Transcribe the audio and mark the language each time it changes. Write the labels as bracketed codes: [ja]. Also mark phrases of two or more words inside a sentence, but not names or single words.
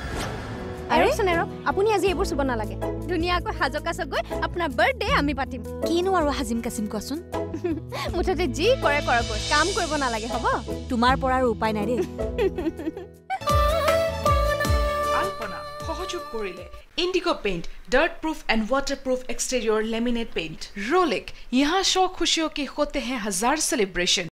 [as] আপুনি আজি এইবোৰ চুব নালাগে ধুনীয়াকৈ সাজক কাছক গৈ আপোনাৰ বাৰ্থডে আমি পাতিম কিনো আৰু হাজিম কাচিম কোৱাচোন মুঠতে যি কৰে কৰক কাম কৰিব নালাগে হ'ব তোমাৰ পৰা আৰু উপায় নাই দেই আলপনা সহযোগ কৰিলে [en] Indigo paint dirt proof and water proof exterior laminate paint Rolick [hi] यहाँ शौक खुशियों के होते हैं 1000 सेलिब्रेशन